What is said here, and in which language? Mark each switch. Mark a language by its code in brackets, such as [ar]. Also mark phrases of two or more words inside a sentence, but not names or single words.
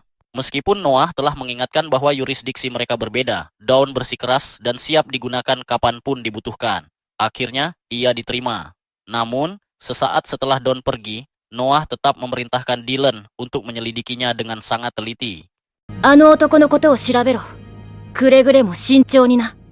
[id] Meskipun Noah telah mengingatkan bahwa yurisdiksi mereka berbeda, Dawn bersikeras dan siap digunakan kapanpun dibutuhkan. Akhirnya, ia diterima. Namun, sesaat setelah Dawn pergi, Noah tetap memerintahkan Dylan untuk menyelidikinya dengan sangat teliti. [ja] あの男のことを調べろ。くれぐれも慎重にな。